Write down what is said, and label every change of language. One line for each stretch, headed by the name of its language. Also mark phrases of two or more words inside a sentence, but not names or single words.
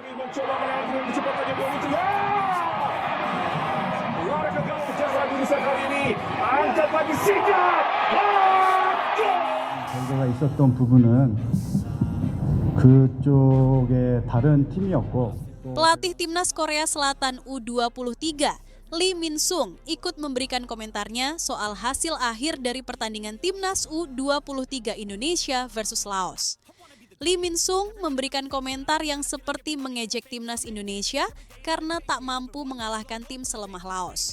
Indonesian: mencoba mengambil kecepatannya bola itu. Luar biasa kejaran Indonesia kali ini. Angkat lagi sikat.
Korean: 결과가 있었던 부분은 그쪽의 다른 팀이었고
Indonesian: Pelatih Timnas Korea Selatan U23, Lee Min-sung, ikut memberikan komentarnya soal hasil akhir dari pertandingan Timnas U23 Indonesia versus Laos. Lee Min-sung memberikan komentar yang seperti mengejek Timnas Indonesia karena tak mampu mengalahkan tim selemah Laos.